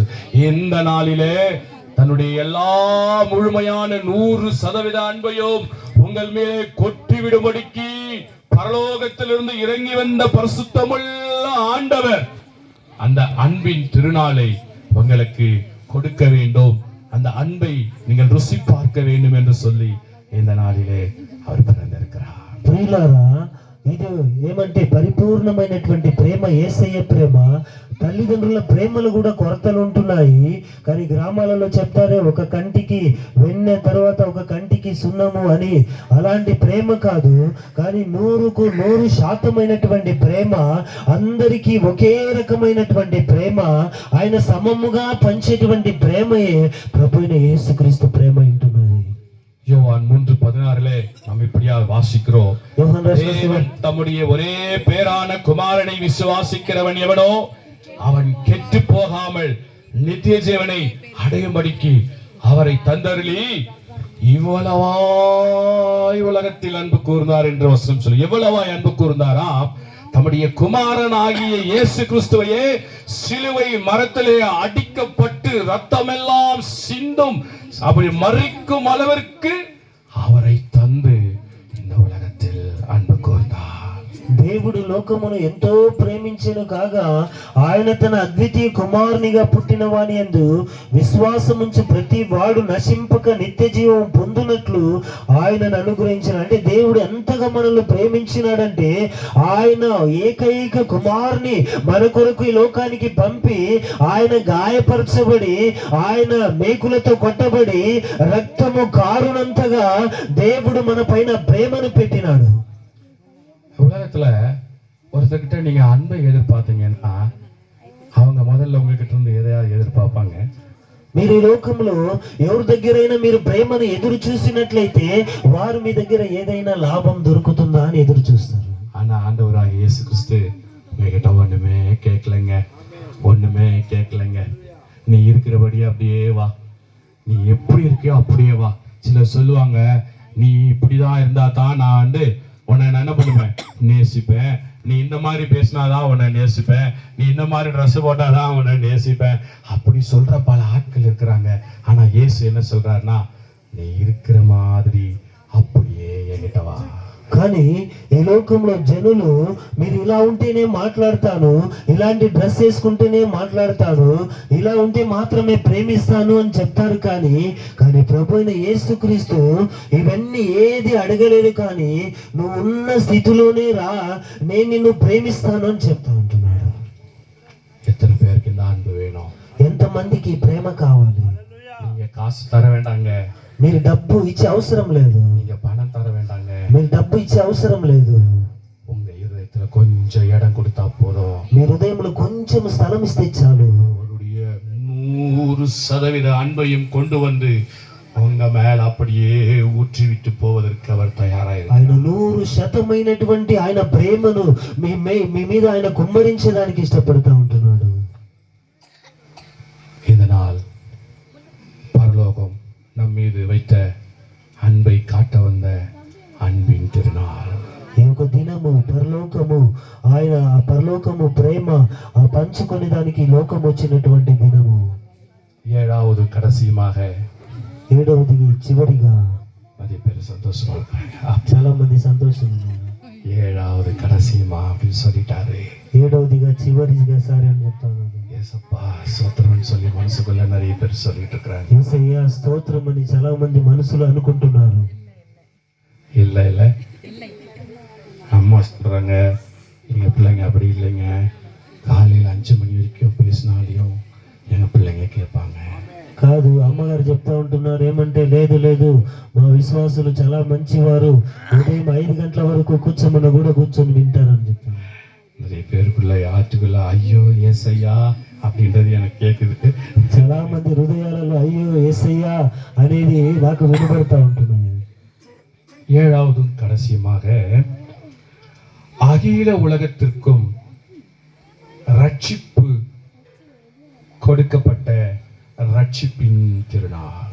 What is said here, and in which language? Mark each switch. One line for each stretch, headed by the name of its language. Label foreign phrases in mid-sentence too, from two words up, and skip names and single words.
Tamil: இந்த நாளிலே தன்னுடைய எல்லா முழுமையான 100% அன்பையும் உங்கள் மேலே கொட்டிவிடும்படிக்கு பரலோகத்திலிருந்து இறங்கி வந்த பரிசுத்தமுள்ள ஆண்டவர் அந்த அன்பின் திருநாளை உங்களுக்கு கொடுக்க வேண்டும், அந்த அன்பை நீங்கள் ருசி பார்க்க வேண்டும் என்று சொல்லி இந்த நாளிலே அவர் பிறந்திருக்கிறார்.
Telugu: ప్రియులారా, ఇది ఏమంటే పరిపూర్ణమైనటువంటి ప్రేమ యేసయ్య ప్రేమ. తల్లిదండ్రుల ప్రేమలు కూడా కొరతలు ఉంటున్నాయి. కానీ గ్రామాలలో చెప్తారే, ఒక కంటికి వెన్నె తర్వాత ఒక కంటికి సున్నము అని. అలాంటి ప్రేమ కాదు, కానీ 100కు 100% ప్రేమ, అందరికీ ఒకే రకమైనటువంటి ప్రేమ, ఆయన సమముగా పంచేటువంటి ప్రేమయే ప్రభువైన యేసుక్రీస్తు ప్రేమ ఉంటున్నది.
Tamil: யோவான் 3:16 நாம் இப்படியா வாசிக்கிறோம், தேவன் தம்முடைய ஒரே பேரான குமாரனை விசுவாசிக்கிறவன் எவனோ அவன் கெட்டு போகாமல் நித்திய ஜீவனை அடையும்படிக்கு அவரை தந்தருளி இவ்வளவாய் உலகத்தில் அன்பு கூர்ந்தார் என்று வசனம் சொல்லி. எவ்வளவாய் அன்பு கூர்ந்தாராம், தம்முடைய குமாரனாகிய இயேசு கிறிஸ்துவையே சிலுவை மரத்திலே அடிக்கப்பட்டு ரத்தமெல்லாம் சிந்தும் அப்படி மறிக்கும் அளவிற்கு அவரை தந்து இந்த உலகத்தில் அன்பு கூர்ந்தார்.
Telugu: దేవుడు లోకమును ఎంతో ప్రేమించెను కాగా ఆయన తన అద్వితీయ కుమారునిగా పుట్టిన వాని యందు విశ్వాసముంచి ప్రతి వాడు నశింపక నిత్య జీవం పొందునట్లు ఆయనను అనుగ్రహించిన. అంటే దేవుడు ఎంతగా మనల్ని ప్రేమించినాడంటే ఆయన ఏకైక కుమారుని మన కొరకు ఈ లోకానికి పంపి, ఆయన గాయపరచబడి, ఆయన మేకులతో కొట్టబడి, రక్తము కారునంతగా దేవుడు మన పైన ప్రేమను పెట్టినాడు.
Tamil: உலகத்துல ஒருத்தர்கிட்ட நீங்க அன்பை எதிர்பார்த்தீங்கன்னா அவங்க முதல்ல உங்ககிட்ட இருந்து எதையாவது எதிர்பார்ப்பாங்க.
Telugu: మీరు ఈ లోకంలో ఎవరి దగ్గరైనా మీరు ప్రేమను ఎదురు చూసినట్లయితే వారు మీ దగ్గర ఏదైనా లాభం దొరుకుతుందా అని ఎదురు చూస్తారు.
Tamil: ஆனா ஆண்டவராக இயேசு கிறிஸ்து உங்ககிட்ட ஒண்ணுமே கேட்கலைங்க. நீ இருக்கிறபடியே அப்படியே வா, நீ எப்படி இருக்கியோ அப்படியே வா. சிலர் சொல்லுவாங்க, நீ இப்படிதான் இருந்தா தான் நான் உன்னை என்ன பண்ணுவேன், நேசிப்பேன். நீ இந்த மாதிரி பேசினாதான் உன்னை நேசிப்பேன், நீ இந்த மாதிரி ட்ரெஸ் போட்டாதான் உன்னை நேசிப்பேன். அப்படி சொல்ற பல ஆட்கள் இருக்கிறாங்க. ஆனா இயேசு என்ன சொல்றாருன்னா, நீ இருக்கிற மாதிரி அப்படியே என்கிட்ட வா.
Telugu: కానీ ఈ లోకంలో జనులు మీరు ఇలా ఉంటేనే మాట్లాడతాను, ఇలాంటి డ్రెస్ వేసుకుంటేనే మాట్లాడతాను, ఇలా ఉంటే మాత్రమే ప్రేమిస్తాను అని చెప్తారు. కానీ ప్రభు అయిన యేసుక్రీస్తు ఇవన్నీ ఏది అడగలేదు. కానీ నువ్వు ఉన్న స్థితిలోనే రా, నేను నిన్ను ప్రేమిస్తాను అని చెప్తా ఉంటున్నాడు.
Tamil: எத்தனை பேருக்கு இந்த அன்பு வேணும்?
Telugu: ఎంతమందికి ప్రేమ కావాలి?
Tamil: நீங்க காசு தர வேண்டாங்க,
Telugu: మీరు డబ్బు ఇచ్చే అవసరం లేదు.
Tamil: நீங்க பணம் தர வேண்டாங்க,
Telugu: మీరు డబ్బు ఇచ్చే అవసరం లేదు.
Tamil: உங்க இதயத்துல கொஞ்சம் இடம் கொடுத்தா போதும்.
Telugu: మీ హృదయంలో కొంచెం స్థలం ఇస్తే చాలు.
Tamil: அவருடைய 100% அன்பையும் கொண்டு வந்து உங்க மேல அப்படியே ஊற்றி விட்டு போவதற்கு அவர் தயாராக
Telugu: ఆయన 100% ఆయన ప్రేమను మీ మీద ఆయన కుమ్మరించడానికి ఇష్టపడుతూ ఉంటున్నాడు.
Tamil: இந்த நாள் பரலோகம் நம் மீது வைத்த அன்பை காட்ட வந்த அன்பின் திருநாள்.
Telugu: ఈ యొక్క దినము పరలోకము, ఆయన ఆ పరలోకము ప్రేమ ఆ పంచుకొని దానికి లోకం వచ్చినటువంటి దినము.
Tamil: ஏழாவது கடைசியுமாக,
Telugu: ఏడవది చివరిగా,
Tamil: அதே பேர் சந்தோஷமா இருக்காங்க.
Telugu: చాలా మంది సంతోషంగా ఉన్నారు.
Tamil: ஏழாவது கடைசியுமா அப்படின்னு சொல்லிட்டாரு.
Telugu: ఏడవదిగా చివరిగా సరే అని చెప్తాను.
Tamil: ஏசப்பா சோத்திரம்னு சொல்லி மனசுக்குள்ள நிறைய பேர் சொல்லிட்டு இருக்கிறாங்க.
Telugu: యేసయ్యా స్తోత్రం అని చాలా మంది మనసులో అనుకుంటున్నారు.
Tamil: இல்ல அம்மா சொல்றாங்க, எங்க பிள்ளைங்க அப்படி இல்லைங்க, காலையில 5 மணி வரைக்கும் பேசினாலையும் எங்க பிள்ளைங்க கேட்பாங்க.
Telugu: కాదు, అమ్మగారు చెప్తా ఉంటున్నారు ఏమంటే, లేదు మా విశ్వాసులు చాలా మంచివారు, ఉదయం 5 గంటల వరకు కూర్చోమన్నా కూడా కూర్చొని వింటారని చెప్తాను.
Tamil: நிறைய பேருக்குள்ள ஆற்றுக்குள்ள ஐயோ ஏசையா அப்படின்றது எனக்கு கேட்குது.
Telugu: చాలా మంది హృదయాలలో అయ్యో యేసయ్యా అనేది నాకు వినబడతా ఉంటున్నాయి.
Tamil: ஏழாவதும் கடைசியுமாக, அகில உலகத்திற்கும் ரட்சிப்பு கொடுக்கப்பட்ட ரட்சிப்பின் திருநாள்.